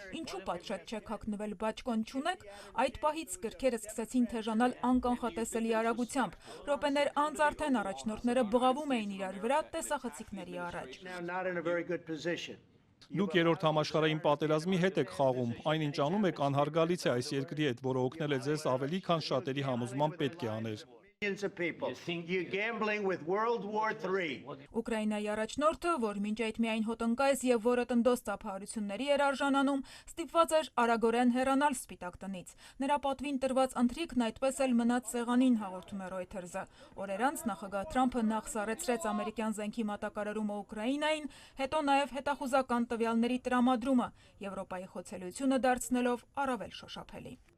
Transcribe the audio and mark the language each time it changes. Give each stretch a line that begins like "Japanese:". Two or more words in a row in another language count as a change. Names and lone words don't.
Armenian: ինչու պատշաճ չեք հագնվել, բաճկոն չունեք։ Այդ պահից կրքերը սկսեցին թեժանալ անկանխատեսելի արագությամբ։ Րոպեներ անց արդեն առաջնորդները բղավում էին իրար վրա տեսախցիկների առաջ։ Դուք երրորդ համաշխարհային պատերազմի հետ եք խաղում, այնինչ անում եք անհարգալից է այս երկրի հետ, որը օգնել է ձեզ ավելի քան շատերի համոզման պետք է աներ։
English: millions of people. You're gambling with World War III.
Armenian: Ուկրաինայի առաջնորդը, որ մինչ այդ միայն հոտնկայս եւ որը տնდոս ծափահարությունների էր արժանանում, ստիպված էր արագորեն հեռանալ Սպիտակ տնից։ Նրա պատվին տրված ընթրիքն այդպես էլ մնաց սեղանին, հաղորդում է Reuters-ը։ Օրեր անց նախագահ Թրամփը նախ սառեցրեց ամերիկյան զենքի մատակարարումը Ուկրաինային, հետո նաեւ հետախուզական տվյալների տրամադրումը, Եվրոպայի խոցելիությունը դարձնելով առավել շոշափելի։